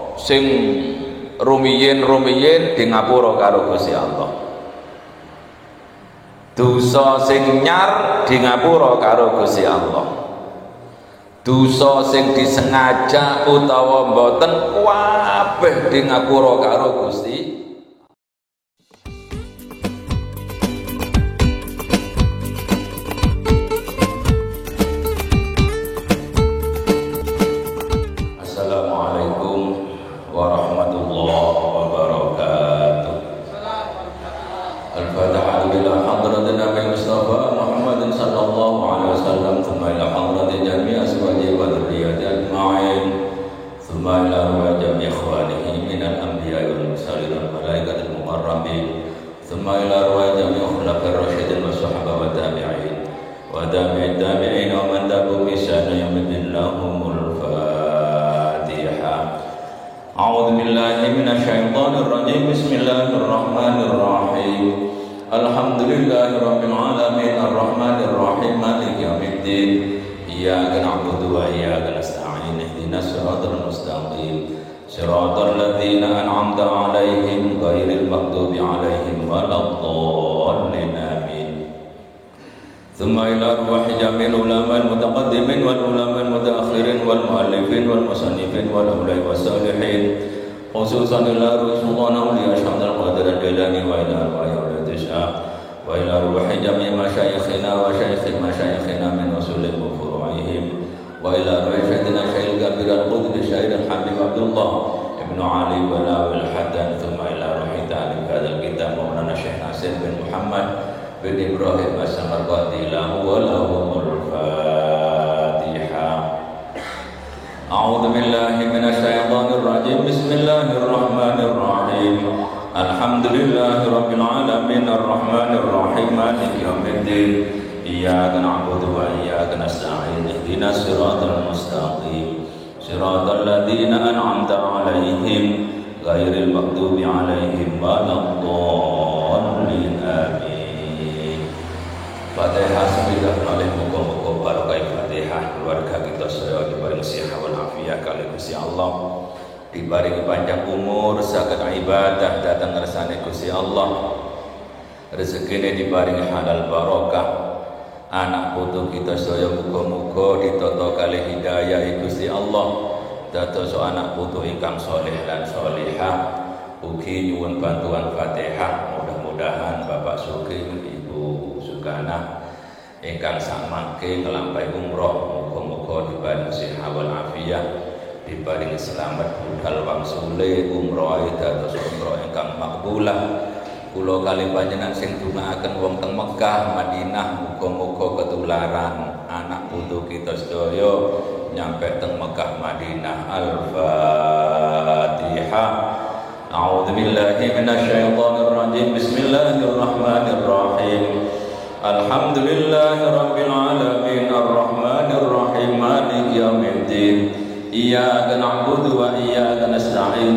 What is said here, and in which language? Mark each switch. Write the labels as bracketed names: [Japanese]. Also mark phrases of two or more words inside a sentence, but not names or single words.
[Javanese] sing rumiyin di ngapura karo Gusti Allah. Dosa sing nyar di ngapura karo Gusti Allah. Dosa sing disengaja utawa mboten kabeh di ngapura karo Gusti. [Arabic] السلام عليكم ورحمة الله وبركاته. الفاتحة إلى حضرة النبي المصطفى محمد صلى الله عليه وسلم، ثم إلى حضرة جميع أزواجه وذرياته أجمعين، ثم إلى روح جميع إخوانه من الأنبياء والمرسلين والملائكة المقربين، ثم إلى روح جميع الخلفاء الراشدين والصحابة والتابعين والتابعين التابعين ومن تبعهم بإحسان إلى يوم لهم أعوذ بالله من الشيطان الرجيم. بسم الله الرحمن الرحيم. الحمد لله رب العالمين الرحمن الرحيم مالك يوم الدين. إياك نعبد وإياك نستعين. اهدنا الصراط المستقيم. صراط الذين أنعمت عليهم غير المغضوب عليهم ولا الضالين. Amin. ثم إلى روح جميع العلماء المتقدمين والعلماء المتأخرين والمؤلفين والمصنفين والأولياء والصالحين، خصوصا إلى روح سلطانة لشيخ القادر الجيلاني وإلى روح تيشا وإلى روح جميع مشايخنا وشيخ مشايخنا من أصولهم وفروعهم وإلى روح سيدنا الشيخ الكبير القدري الشيخ الحبيب عبد الله ابن علي ولاول حدن، ثم إلى روح تعليم هذا الكتاب مولانا الشيخ نصر بن محمد بن إبراهيم السمرقندي له ولهم الفاتحة. أعوذ بالله من الشيطان الرجيم. بسم الله الرحمن الرحيم. الحمد لله رب العالمين الرحمن الرحيم مالك يوم الدين. إياك نعبد وإياك نستعين. اهدنا الصراط المستقيم. صراط الذين أنعمت عليهم غير المغضوب عليهم ولا الضالين. Amin. فاتحة بسم الله الرحمن الرحيم. [Javanese] Muga-muga barokah Fatihah keluarga kita sedaya diparingi sehat wal afiat kali Gusti Allah, diparingi panjang umur saged ibadah datang ngersane Gusti Allah, rezekine diparingi halal barokah, anak putu kita sedaya muga-muga ditata kali hidayah Gusti Allah, dados anak putu ingkang saleh lan salihah. Ugi nyuwun bantuan Fatihah, mudah-mudahan Bapak Sugeng, Ibu Sugana ingkang samangke nglampahi umroh, muga-muga diparingi sehat wal afiat, diparingi selamat budal wangsule umroh dados umroh ingkang makbulah. Kula kali panjenengan sing dongaaken wong teng Mekah, Madinah, muga-muga ketularan anak putu kita sedaya nyampe teng Mekah, Madinah. [Arabic] Al-Fatihah. أعوذ بالله من الشيطان الرجيم. بسم الله الرحمن الرحيم. الحمد لله رب العالمين الرحمن الرحيم مالك يوم الدين. إياك نعبد وإياك نستعين.